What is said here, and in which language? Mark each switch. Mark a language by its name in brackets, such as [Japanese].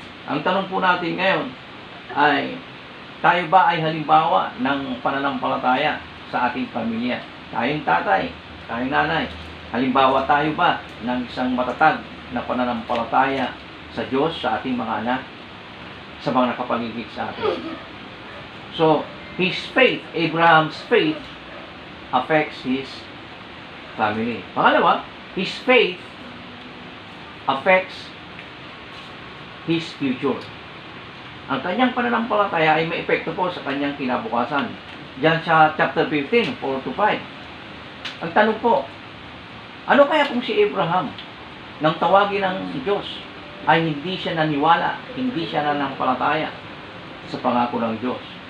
[Filipino] Ang tanong po natin ngayon ay, tayo ba ay halimbawa ng pananampalataya sa ating pamilya? Tayong tatay, tayong nanay, halimbawa tayo ba ng isang matatag na pananampalataya sa Diyos, sa ating mga anak, sa mga nakapaligid sa atin? [English] So, his faith, Abraham's faith, affects his family. [Filipino] Pangalawa, [English] his faith affects his future. [Filipino] Ang kanyang pananampalataya ay may epekto po sa kanyang kinabukasan. Diyan sa chapter 15, 4 to 5. Ang tanong po, ano kaya kung si Abraham, nang tawagin ng Diyos, ay hindi siya naniwala, hindi siya nananampalataya sa pangako ng Diyos?